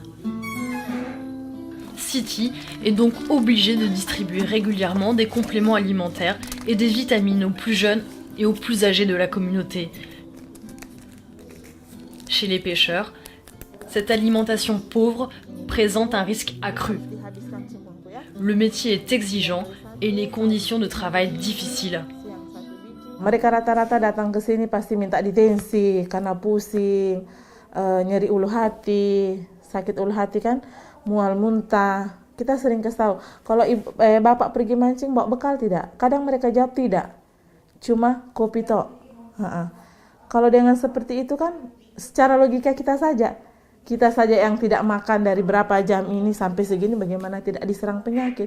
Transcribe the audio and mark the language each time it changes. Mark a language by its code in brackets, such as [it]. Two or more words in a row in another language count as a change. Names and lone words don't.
[fr] Siti est donc obligé de distribuer régulièrement des compléments alimentaires et des vitamines aux plus jeunes et aux plus âgés de la communauté. Chez les pêcheurs, cette alimentation pauvre présente un risque accru. Le métier est exigeant et les conditions de travail difficiles. [id] Mereka rata-rata datang ke sini pasti minta ditensi karena pusing, nyeri ulu hati, sakit ulu hati kan, mual muntah. Kita sering kasih tahu, kalau bapak pergi mancing bawa bekal tidak? Kadang mereka jawab tidak, cuma kopi tok. Kalau dengan seperti itu kan, secara logika kita saja yang tidak makan dari berapa jam ini sampai segini, bagaimana tidak diserang penyakit?